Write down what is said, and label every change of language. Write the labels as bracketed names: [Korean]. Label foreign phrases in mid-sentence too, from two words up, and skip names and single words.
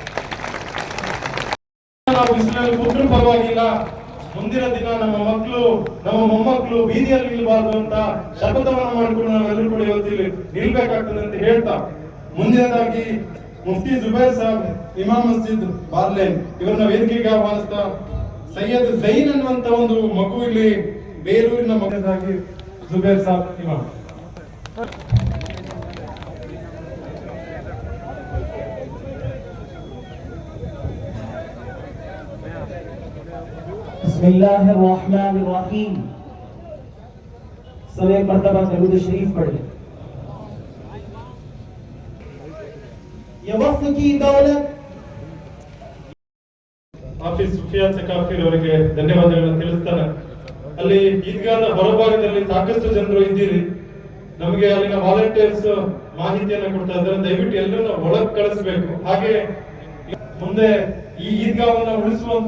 [Kannada] ನಾವು ಇಸ್ಲಾಂ ಕೂತ್ರು ಪರವಾಗಿಲ್ಲ, ಮುಂದಿನ ದಿನ ನಮ್ಮ ಮಕ್ಕಳು, ನಮ್ಮ ಮೊಮ್ಮಕ್ಕಳು ಬೀದಿಯಲ್ಲಿ ನಿಲ್ಲಬಾರದು ಅಂತ ಶಪಥವನ್ನು ಮಾಡಿಕೊಂಡು ನಾವೆಲ್ಲರೂ ಕೂಡ ಇವತ್ತಿಲ್ಲಿ ನಿಲ್ಬೇಕಾಗ್ತದೆ ಅಂತ ಹೇಳ್ತಾ, ಮುಂದಿನದಾಗಿ ಮುಫ್ತಿ ಜುಬೈರ್ ಸಾಬ್, ಇಮಾಮ್ ಮಸ್ಜಿದ್ ಬಾರ್ಲೇನ್ ಇವರನ್ನ ವೇದಿಕೆಗೆ ಆಹ್ವಾನಿಸ್ತಾ, ಸೈಯದ್ ಜೈನ್ ಅನ್ನುವಂತ ಒಂದು ಮಗು ಇಲ್ಲಿ ಬೇಲೂರಿನ ಮಗನಾಗಿ ಜುಬೈರ್ ಸಾಬ್ ಇಮಾಮ್. [Arabic] بسم الله الرحمن الرحيم. [Hindi] सब एक मर्तबा दरूद शरीफ पढ़ लें। ये वक्त की दौलत [Kannada] ಹಾಫಿಜ್ ಸುಫಿಯಾನ್ ಸಕಾಫಿ ಅವರಿಗೆ ಧನ್ಯವಾದಗಳನ್ನು ತಿಳಿಸ್ತಾನೆ. ಅಲ್ಲಿ ಈದ್ಗಾದ ಹೊರಭಾಗದಲ್ಲಿ ಸಾಕಷ್ಟು ಜನರು ಇದ್ದೀರಿ. ನಮಗೆ ಅಲ್ಲಿನ ವಾಲಂಟಿಯರ್ಸ್ ಮಾಹಿತಿಯನ್ನು ಕೊಡ್ತಾ ಇದ್ದಾರೆ. ದಯವಿಟ್ಟು ಎಲ್ಲರನ್ನ ಒಳಗೆ ಕಳಿಸಬೇಕು. ಹಾಗೆ ಮುಂದೆ ಈ ಈದ್ಗಾವನ್ನ ಉಳಿಸುವಂತ.